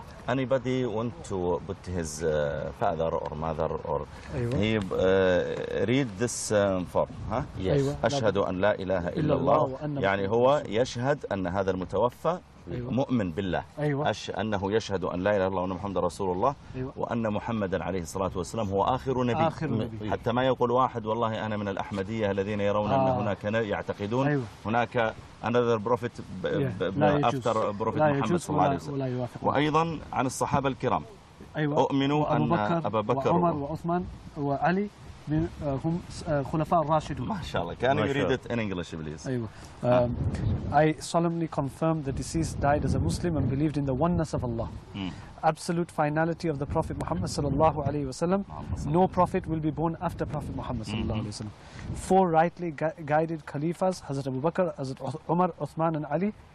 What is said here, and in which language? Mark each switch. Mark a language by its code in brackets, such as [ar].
[en] Anybody want to put his father or mother or he read this form? Huh? [ar] Yes. أيوة. أشهد أن لا إله إلا الله. يعني هو يشهد أن هذا المتوفى أيوة. مؤمن بالله. أيوة. أنه يشهد أن لا إله إلا الله وأن محمد رسول الله. أيوة. وأن محمدا عليه الصلاة والسلام هو آخر نبي. آخر نبي. حتى ما يقول واحد والله أنا من الأحمدية الذين يرون أن هناك يعتقدون أيوة. هناك [en] another prophet after prophet [ar] محمد صلى الله عليه وسلم. وأيضا عن الصحابة الكرام أيوة. أؤمنوا أن أبا بكر وعمر وعثمان وعلي هم خلفاء الراشدون. ما شاء الله. [en] Can you read it in English, please? [ar] أيوة. [en] I solemnly confirm the deceased died as a Muslim and believed in the oneness of Allah. Absolute finality of the Prophet Muhammad sallallahu alayhi wa sallam. No prophet will be born after Prophet Muhammad sallallahu alayhi wa sallam. Four rightly guided khalifas, Hazrat Abu Bakr, Hazrat Umar, Uthman and Ali.